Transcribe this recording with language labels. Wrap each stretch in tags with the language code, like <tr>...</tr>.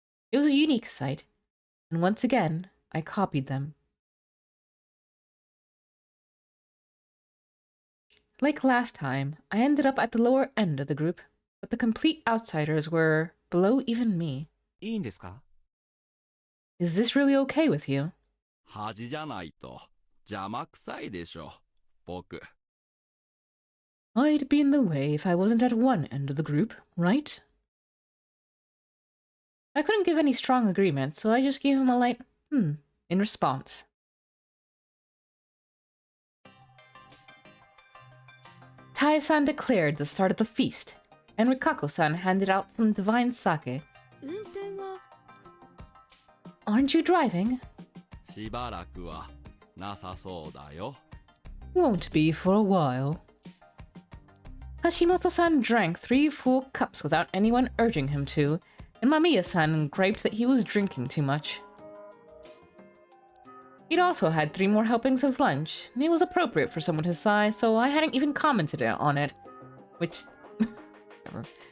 <en>It was a unique sight, and once again, I copied them. Like last time, I ended up at the lower end of the group, but the complete outsiders were below even me.</en> <ja>いいんですか?</ja> <en>Is this really okay with you?</en> <ja>恥じゃないと邪魔くさいでしょ、僕。</ja> <en>I'd be in the way if I wasn't at one end of the group, right? I couldn't give any strong agreement, so I just gave him a light, in response. Tai-san declared the start of the feast, and Rikako-san handed out some divine sake. Aren't you driving?</en> <ja>しばらくはなさそうだよ。</ja> <en>Won't be for a while. Hashimoto-san drank 3 full cups without anyone urging him to, and Mamiya-san griped that he was drinking too much. He'd also had 3 more helpings of lunch, and it was appropriate for someone his size, so I hadn't even commented on it. Which... Never.</en>